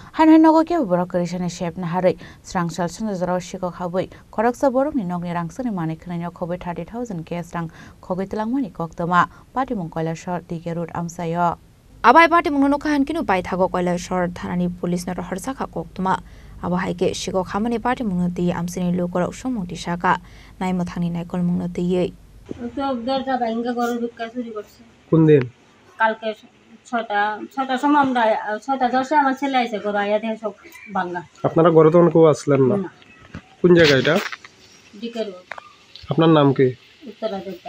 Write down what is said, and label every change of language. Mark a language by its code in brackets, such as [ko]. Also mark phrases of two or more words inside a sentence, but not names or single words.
[trp] Hanhai nogo ke borok krishane shep na harai srangsal sunjaro shiko khabui koraksa borok ni nogni rangsani mani khnaino khobai 30,000 ke srang khogai tilangmani koktoma pati mongkoila shor dike road amsayo abai pati mongno khan kinu pai thago koila shor thanani police na harsa kha koktoma aba haike shiko khamani pati mongno ti amsini lokorok somongti saka naimo thangni naikol mongno ti ei [bn] তো দরজা ভাঙা গরু ঢুকা চুরি করছে কোন দিন কালকে ছয়টার সময় আমরা 6:10 আমার ছেলে আইছে গরু আইয়া দেখে সব ভাঙা আপনারা ঘরে তখন কেউ আসলেন না কোন জায়গা এটা দিকে রোড আপনার নাম কি উত্তরা দিকটা